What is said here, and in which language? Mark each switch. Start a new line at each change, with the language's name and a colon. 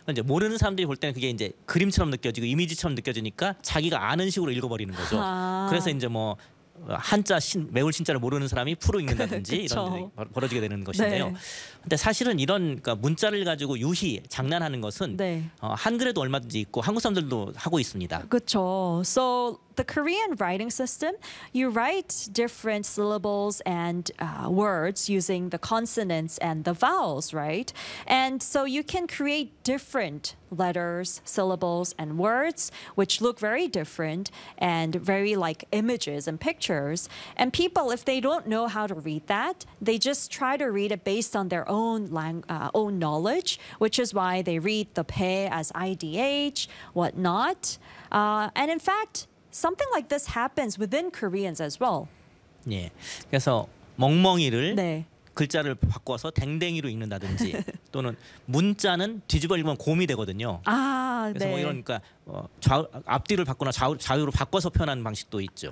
Korean: 이제 모르는 사람들이 볼 때는 그게 이제 그림처럼 느껴지고 이미지처럼 느껴지니까 자기가 아는 식으로 읽어버리는 거죠. 아. 그래서 이제 뭐 한자 외울 신자를 모르는 사람이 풀어 읽는다든지 이런 일이 벌어지게 되는 것인데요. 네. 근데 사실은 이런 그러니까 문자를 가지고 유희 장난하는 것은 네. 한글에도 얼마든지 있고 한국 사람들도 하고 있습니다. 그렇죠.
English: So the Korean writing system, you write different syllables and words using the consonants and the vowels, right? And so you can create different letters, syllables, and words, which look very different and very like images and pictures. And people, if they don't know how to read that, they just try to read it based on their own own knowledge, which is why they read the 배 as IDH, whatnot. And in fact, something like this happens within Koreans as well.
Korean: 예, 그래서 멍멍이를 네. 글자를 바꿔서 댕댕이로 읽는다든지 또는 문자는 뒤집어 읽으면 곰이 되거든요. 아, 그래서 네. 뭐 이러니까 앞뒤를 바꾸나 좌우로 바꿔서 표현하는 방식도 있죠.